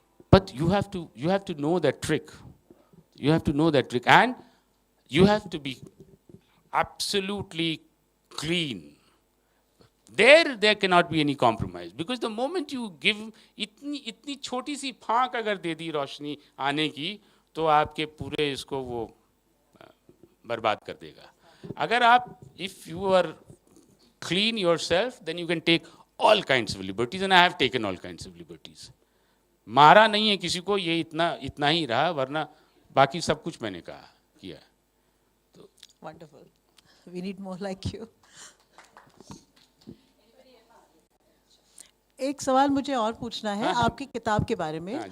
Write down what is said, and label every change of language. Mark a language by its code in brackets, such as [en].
[en] But you have to know that trick. You have to know that trick, and you have to be absolutely clean. There cannot be any compromise, because the moment you give [hi] इतनी छोटी सी फांक अगर दे दी रोशनी आने की, तो आपके पूरे इसको वो बर्बाद कर देगा. अगर आप, [en] if you are clean yourself, then you can take all kinds of liberties, and I have taken all kinds of liberties. [hi] मारा नहीं है किसी को, ये इतना ही रहा, वरना बाकी सब कुछ मैंने कहा किया. [en] Wonderful. We need more like you. [hi] एक सवाल मुझे और पूछना है आपकी किताब के बारे में.